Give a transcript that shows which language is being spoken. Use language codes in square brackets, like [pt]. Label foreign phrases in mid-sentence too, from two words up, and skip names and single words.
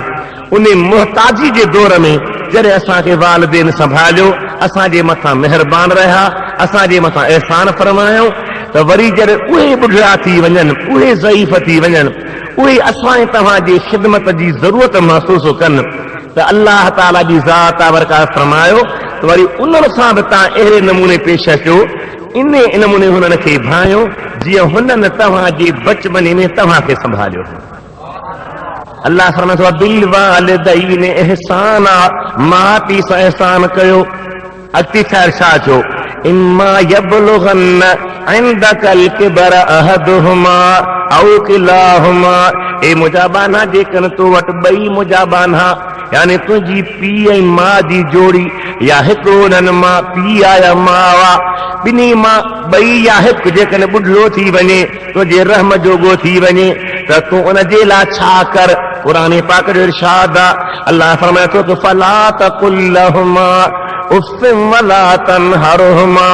[sd] उन मुहताजी जे दौर में जॾहिं असांखे वालिदैन संभालियो, असांजे मथां महिरबान रहिया, असांजे मथां एहसान फरमायो, त वरी जॾहिं उहे ॿुढड़ा थी वञनि, उहे ज़ईफ़ थी वञनि, उहे असां तव्हांजी ख़िदमत जी ज़रूरत महसूस कनि, त अल्लाह ताला जी ज़ात बरकात फरमायो त वरी उन्हनि सां बि तव्हां अहिड़े नमूने पेश अचो, इन नमूने हुननि खे भायो जीअं हुननि तव्हांजे बचपने में तव्हांखे संभालियो। अल्लाह फरमाए थो, [ar] بالوالدين إحسانا, [sd] माउ पीउ सां इहसान कयो। अॻिते छा इरशाद थियो? [ar] إما يبلغن عندك الكبر أحدهما أو كلاهما. [sd] ए मुजाबाना जेकन तो वटि ॿई मुजाबाना, यानी तुंहिंजी पीउ ऐं माउ जी जोड़ी, या हिकिड़ो उन्हनि मां पीउ आहे या माउ आहे, ॿिन्ही मां ॿई या हिकु जेकॾहिं ॿुढो थी वञे, तुंहिंजे रहम जोगो थी वञे, त तूं उन जे लाइ छा कर? क़ुरान पाक जो इरशाद आहे। अल्लाह फरमाए थो त [ar] فلا تقل لهما أف ولا تنهرهما.